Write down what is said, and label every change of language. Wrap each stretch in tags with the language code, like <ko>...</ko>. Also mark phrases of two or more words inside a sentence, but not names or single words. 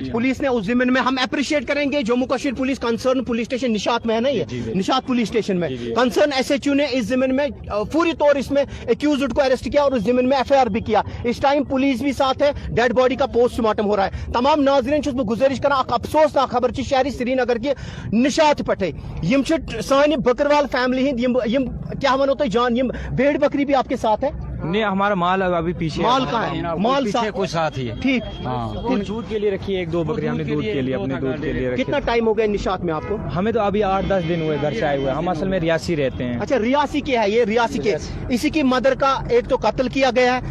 <hi>पुलिस ने उस जिम्मन में हम अप्रिशिएट करेंगे जम्मू कश्मीर पुलिस</hi> <en>concern police station</en> <hi>निशात में है ना, ये निशात</hi> <en>police station</en> <hi>में</hi> <en>concern SHO</en> <hi>ने इस जिम्मन में पूरी तौर इसमें एक्यूज्ड को अरेस्ट किया और उस जिम्मन में एफआईआर भी किया। इस टाइम पुलिस भी साथ है,</hi> <en>dead body</en> <hi>का पोस्टमार्टम हो रहा है।</hi> <ks>तमाम नाज़रीन छुस गुजारिश करा अफसोसनाक खबर शहरी श्रीनगर के निशात पे यम सानि बकरवाल फैमिली हिंद क्या वनो तो जान यम</ks> <hi>भेड़ बकरी भी आपके साथ है? नहीं हमारा माल अभी पीछे। माल कहाँ है? माल पीछे कुछ साथ ही है। ठीक, दूध के लिए रखी है 1-2 बकरी हमने दूध के लिए अपने दूध के लिए रखी। कितना टाइम हो गया निशात में आपको? हमें तो अभी 8-10 दिन हुए घर से आए हुए। हम असल में रियासी रहते हैं। अच्छा रियासी के है ये, रियासी के इसी की मदर का एक तो कत्ल किया गया है।</hi>